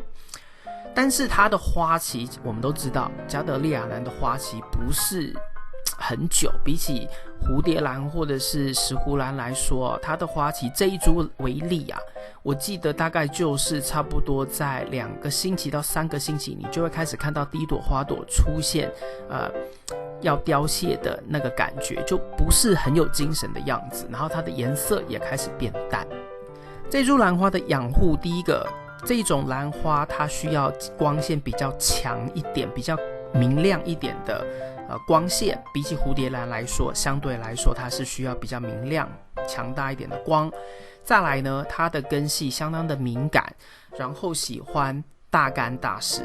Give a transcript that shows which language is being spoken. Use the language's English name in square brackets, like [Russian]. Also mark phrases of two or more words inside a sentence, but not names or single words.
[Chinese] 但是它的花期我們都知道，加德利亞蘭的花期不是很久，比起蝴蝶蘭或者是石斛蘭來說，它的花期這一株為例我記得大概就是差不多在2個星期到3個星期，你就會開始看到第一朵花朵出現要凋謝的那個感覺，就不是很有精神的樣子，然後它的顏色也開始变淡。這株蘭花的養護，第一個，這一種蘭花它需要光線比較強一點，比較明亮一點的光線，比起蝴蝶蘭來說，相對來說它是需要比較明亮強大一點的光。再來呢，它的根系相當的敏感，然後喜歡大乾大濕。